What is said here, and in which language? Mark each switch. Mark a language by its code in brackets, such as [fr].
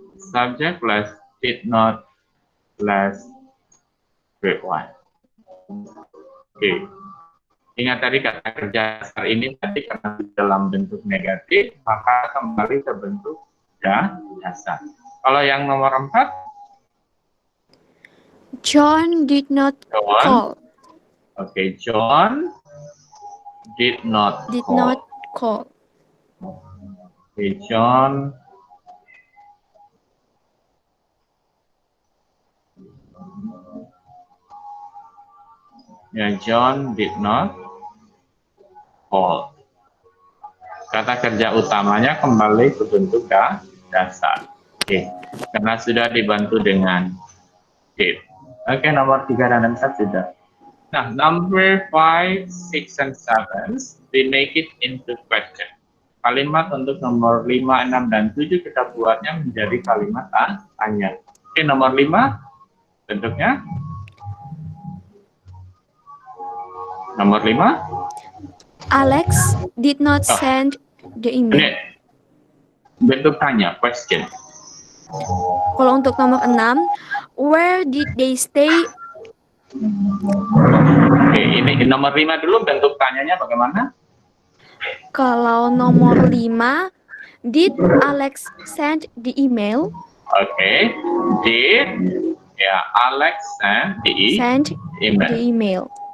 [en] Subject plus did not plus verb 1. Oke. [id] Ingat tadi kata kerja dasar ini tadi karena dalam bentuk negatif, maka kembali ke bentuk dasar. Kalau yang nomor 4, [en] John did not call. Oke, John did not call. Oke, John John did not call. [id] Kata kerja utamanya kembali ke bentuk dasar. Oke, karena sudah dibantu dengan did. Oke, nomor 3 dan 4 sudah. [en] Nah, number 5, 6, and 7, we make it into question. [id] Kalimat untuk nomor 5, 6, dan 7 kita buatnya menjadi kalimat tanya. Oke, nomor 5 bentuknya. Nomor 5. [en] Alex did not send the email. [id] Ini bentuk tanya, question. Kalau untuk nomor 6, [en] where did they stay? [id] Oke, ini nomor 5 dulu, bentuk tanyanya bagaimana? Kalau nomor 5, [en] did Alex send the email? Oke, did Alex send the email.